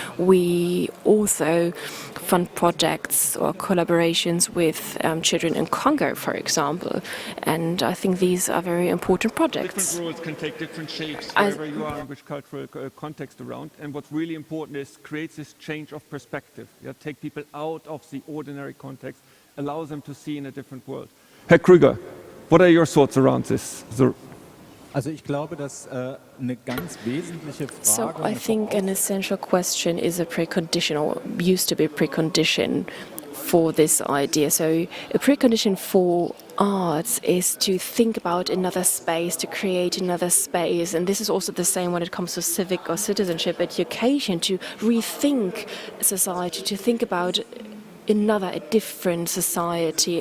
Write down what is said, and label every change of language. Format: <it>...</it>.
<en>We also fund projects or collaborations with children in Congo, for example, and I think these are very important projects. Different roles can take different shapes wherever you are, in which cultural context around, and what's really important is creates this change of perspective. Take people out of the ordinary context, allows them to see in a different world. Herr Krüger, what are your thoughts around this?</en> <de>Also ich glaube, dass eine ganz wesentliche Frage.</de> <en>So I think an essential question is a precondition, or used to be a precondition for this idea. So a precondition for arts is to think about another space, to create another space. And this is also the same when it comes to civic or citizenship education, to rethink society, to think about a different society.</en>